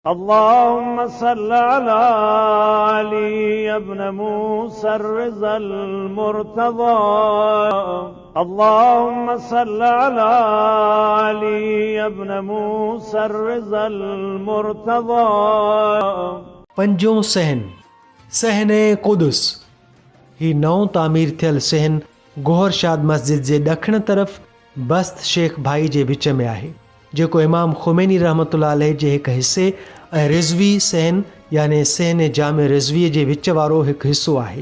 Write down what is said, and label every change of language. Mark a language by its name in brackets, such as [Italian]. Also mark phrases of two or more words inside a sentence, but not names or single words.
[Arabic] اللهم صل على علي بن موسى الرضا المرتضى. اللهم صل على علي بن موسى الرضا المرتضى. [Sindhi] पंजों सहन कुदुस ही नओं तामीर थियल सहन गोहरशाद मस्जिद जे ॾखण तरफ़ बस्त शेख भाई जे विच में आहे, जेको इमाम खुमैनी [Arabic] رحمة الله عليه [Sindhi] जे हिकु हिसे ऐं रिज़वी सहन याने सहन जामे रिज़वीअ जे विच वारो हिकु हिसो आहे।